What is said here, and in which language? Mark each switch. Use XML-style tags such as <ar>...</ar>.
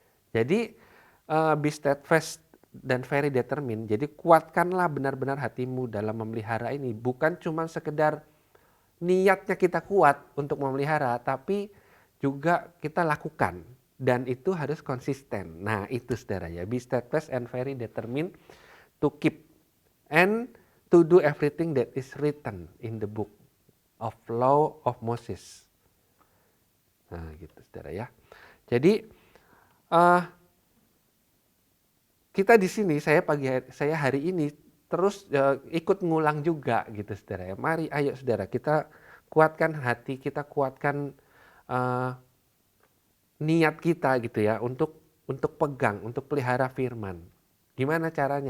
<en>Jadi be steadfast dan very determined.</en> <id>Jadi kuatkanlah benar-benar hatimu dalam memelihara ini. Bukan cuma sekedar niatnya kita kuat untuk memelihara, tapi juga kita lakukan. Dan itu harus konsisten. Nah itu saudara ya.</id> <en>Be steadfast and very determined to keep and to do everything that is written in the book of law of Moses.</en> <id>Nah gitu saudara ya. Jadi kita di sini saya hari ini terus ikut ngulang juga gitu saudara ya. Mari ayo saudara kita kuatkan hati, kita kuatkan niat kita gitu ya untuk pegang, untuk pelihara firman. Gimana caranya?</id>